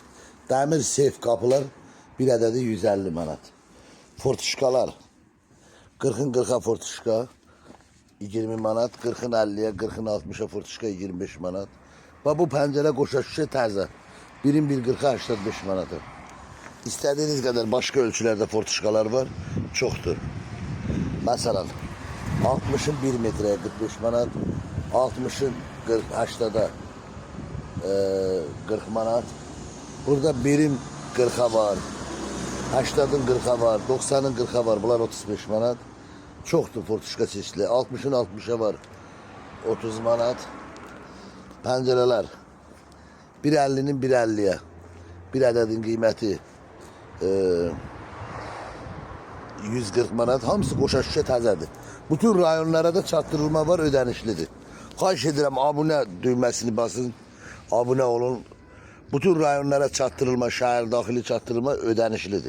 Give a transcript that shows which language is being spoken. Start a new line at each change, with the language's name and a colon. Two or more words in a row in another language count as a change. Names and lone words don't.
Azerbaijani: Dəmir seyf kapılar bir ədədi 150 manat. Fortuşkalar 40'ın 40'a fortuşka 20 manat, 40'ın 50'ye, 40'ın 60'a fortuşka 25 manat. Ve bu pəncərə qoşa şüşə təzə. Birin bir 40'a 85 manata.
Turkish: İstediğiniz kadar başka ölçülerde fortuşkalar var. Çoktur. Mesela 60'ın 1 metreye 45 manat. 60'ın 80'da 40 manat. Burada birim 40'a var. 80'ın 40'a var. 90'ın 40'a var. Bunlar 35 manat. Çoktur fortuşka çeşitli. 60'ın 60'a var. 30 manat. Pencereler 1.50'nin 1.50'ye.
Azerbaijani: Bir ədədin qiyməti 140 manat. Hamısı qoşa şüşə təzədir. Bütün rayonlara da çatdırılma var, ödənişlidir. Xahiş edirəm abunə düyməsini basın. Abunə olun. Bütün rayonlara çatdırılma, şəhər daxili çatdırılma ödənişlidir.